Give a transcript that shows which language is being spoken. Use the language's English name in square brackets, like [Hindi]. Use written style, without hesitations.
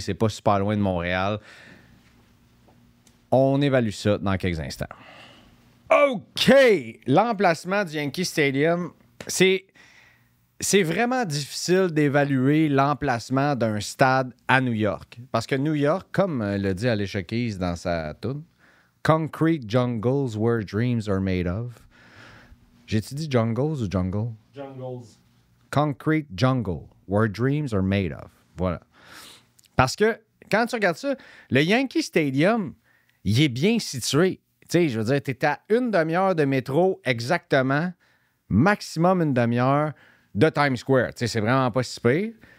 [French] C'est pas super loin de Montréal. On évalue ça dans quelques instants. OK! L'emplacement du Yankee Stadium, c'est vraiment difficile d'évaluer l'emplacement d'un stade à New York. Parce que New York, comme le dit Alicia Keys dans sa tune, [English] Concrete jungles where dreams are made of. [French] J'ai-tu dit jungles ou jungle? [English] Jungles. Concrete jungle where dreams are made of. [French] Voilà. Parce que quand tu regardes ça, le Yankee Stadium, il est bien situé. Tu sais, je veux dire, tu es à une demi-heure de métro exactement, maximum une demi-heure de Times Square. Tu sais, c'est vraiment pas si pire.